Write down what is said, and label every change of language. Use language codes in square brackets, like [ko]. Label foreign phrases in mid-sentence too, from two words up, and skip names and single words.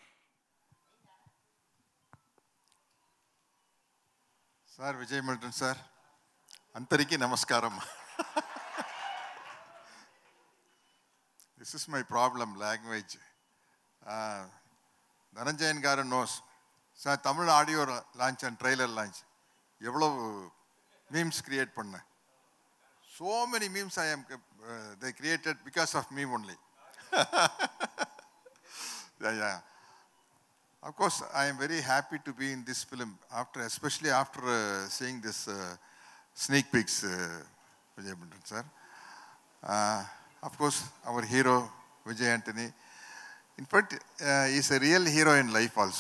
[te] సార్, విజయ్ మిల్టన్ సార్, అందరికీ నమస్కారం. [en] This is my problem, language. [ta] ధనంజయన్ గారు నోస్ சார், தமிழ் [en] audio launch and trailer launch [ta] எவ்வளவு [en] memes create [ta] பண்ணேன். [en] so many memes I am they created because of me only. Yeah. Of course, I am very happy to be in this film, especially after seeing this sneak peeks, Vijay Milton sir. Of course, our hero Vijay Antony, in fact, he is a real hero in life also.